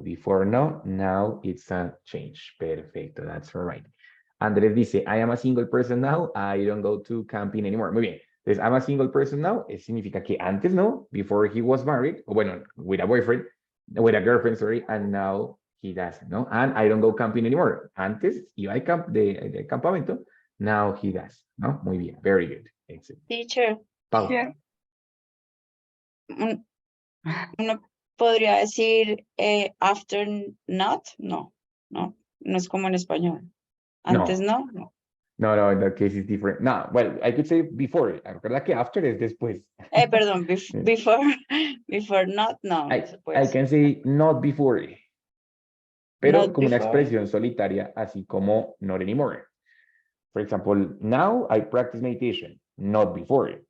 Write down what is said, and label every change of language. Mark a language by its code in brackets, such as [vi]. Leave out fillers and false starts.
[en] Before no, now it's a change. Perfecto, that's all right. Andrés dice, I am a single person now, I don't go to camping anymore. [es] Muy bien. [en] Entonces, I'm a single person now, [es] significa que antes no, [en] before he was married, [es] o bueno, [en] with a boyfriend, with a girlfriend, sorry, and now he doesn't, no? And I don't go camping anymore. [es] Antes iba de campamento, [en] now he does, [es] ¿no? Muy bien, [en] very good. Excellent. Teacher, Pau. [es] uno podría decir [en] after not, [es] no es como en español. Antes no. [en] No, in that case it's different. No, well, I could say before. [es] Recuerda que after es después. Perdón, [en] before not, [es] no se puede [en] I [es] decir. [en] can say not before. [es] Pero [en] Not [es] como una [en] before. [es] expresión solitaria, así como [en] not anymore. For example, now I practice meditation. Not before.